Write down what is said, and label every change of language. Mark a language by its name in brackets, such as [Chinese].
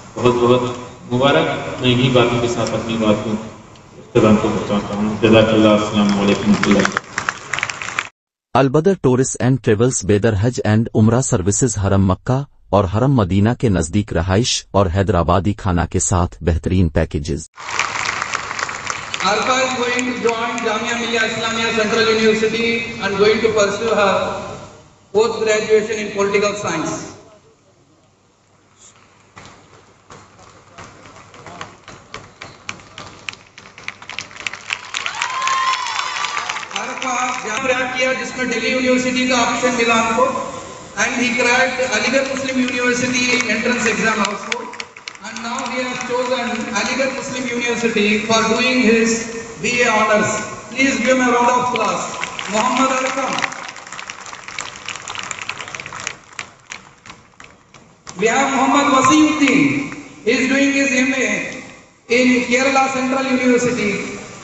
[Urdu] بہت بہت مبارک. میں انہی باتوں کے ساتھ اپنی بات کو اختتام کو پہنچاتا ہوں. جزاک اللہ. السلام علیکم و رحمۃ اللہ. البدر tours and travels Bidar Hajj and عمرہ سروسز حرم مکہ اور حرم مدینہ کے نزدیک رہائش اور حیدرآبادی کھانا کے ساتھ بہترین packages. [English] Arfa is going to join Jamia Millia Islamia Central University and going to pursue her post-graduation in political science. [Urdu] Arfa jam rape کیا جس میں دہلی یونیورسٹی کا آپشن ملا ان کو [English] and he cracked Aligarh Muslim University entrance exam also. And now he has chosen Aligarh Muslim University for doing his BA honors. Please give him a round of applause. Muhammad Arkam. We have Muhammad Wasiuddin. He is doing his MA in Kerala Central University.